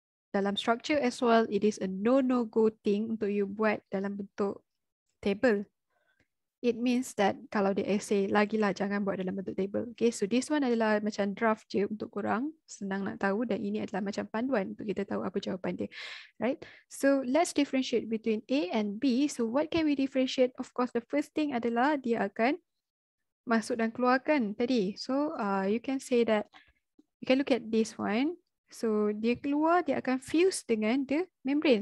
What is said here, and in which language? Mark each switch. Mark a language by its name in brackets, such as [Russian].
[Malay] Dalam [English] structure as well, it is a no-go thing [Malay] untuk [English] you [Malay] buat dalam bentuk [English] table. It means that [Malay] kalau dia essay, lagilah jangan buat dalam bentuk table. [English] Okay, so this one [Malay] adalah macam draft je untuk korang, senang nak tahu, dan ini adalah macam panduan untuk kita tahu apa jawapan dia. [English] Right? So let's differentiate between A and B. So what can we differentiate? Of course, the first thing [Malay] adalah dia akan masuk dan keluarkan tadi. [English] So you can say that, you can look at this one. [Malay] So dia keluar, dia akan fuse dengan [English] the membrane.